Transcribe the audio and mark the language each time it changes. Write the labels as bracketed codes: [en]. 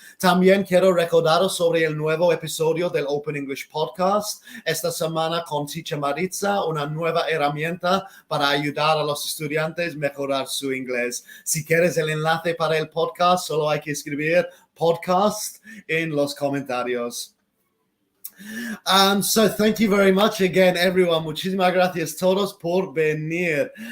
[es] También quiero recordaros sobre el nuevo episodio del Open English Podcast. Esta semana con Teacher Maritza, una nueva herramienta para ayudar a los estudiantes a mejorar su inglés. Si quieres el enlace para el podcast, solo hay que escribir podcast en los comentarios. [en] So thank you very much again, everyone. [es] Muchísimas gracias todos por venir.